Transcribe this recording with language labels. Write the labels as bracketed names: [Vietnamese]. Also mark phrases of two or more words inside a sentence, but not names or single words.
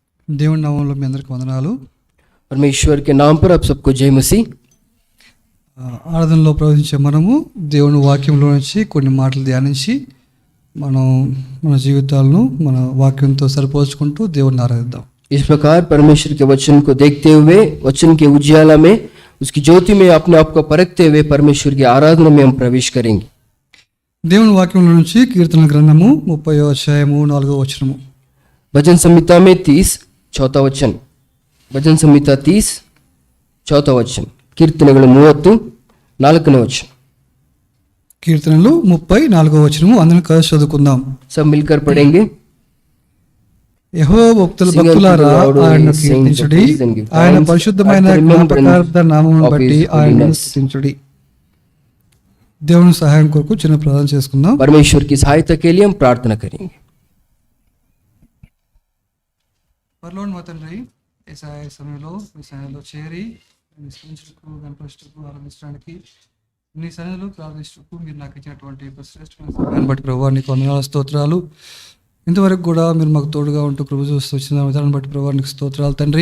[Telugu] దేవుని నామంలో మీ అందరికీ వందనాలు. [Hindi] परमेश्वर के नाम पर आप सबको जय मसीह। [Telugu] ఆరాధనలో ప్రవేశించే మనము దేవుని వాక్యంలో నుంచి కొన్ని మాటలు ధ్యానించి మన జీవితాలను మన వాక్యంతో సరిపోల్చుకుంటూ దేవుని ఆరాధిద్దాం. [Hindi] इस प्रकार परमेश्वर के वचन को देखते हुए, वचन के उजियाला में, उसकी ज्योति में अपने आप को परखते हुए परमेश्वर की आराधना में हम प्रवेश करेंगे। [Telugu] దేవుని వాక్యంలో నుంచి కీర్తన గ్రంథము 30వ అధ్యాయము 4వ వచనము. [Hindi] भजन संहिता में 30 चौथा वचन। भजन संहिता 30 चौथा वचन। [Telugu] కీర్తనలు 30 4వ వచనం. కీర్తనలు 34వ వచనము అందరం కలిసి చదువుకుందాం. [Hindi] सब मिलकर पढ़ेंगे। [Telugu] యెహోవా భక్తులారా ఆయనను కీర్తించుడి, ఆయన పరిశుద్ధమైన జ్ఞాపకార్థ నామమును బట్టి ఆయనను స్తుతించుడి. దేవుని సహాయం కొరకు చిన్న ప్రార్థన చేసుకుందాం. [Hindi] परमेश्वर की सहायता के लिए हम प्रार्थना करेंगे। [Telugu] పరలోని మా తండ్రి, యేసయ్య సమయంలో మీ సన్నిధిలో చేరి మీ స్తుతించుటకు, గణపరచుటకు, ఆరాధించడానికి, నీ సన్నిధిలో ప్రార్థించుటకు మీరు నాకు ఇచ్చినటువంటి శ్రేష్టమైన సమయాన్ని బట్టి ప్రభువా నీకు వందనాలు, స్తోత్రాలు. ఇంతవరకు కూడా మీరు మాకు తోడుగా ఉంటూ ప్రభు చూస్తూ వచ్చిన విధానం బట్టి ప్రభువా నీకు స్తోత్రాలు తండ్రి.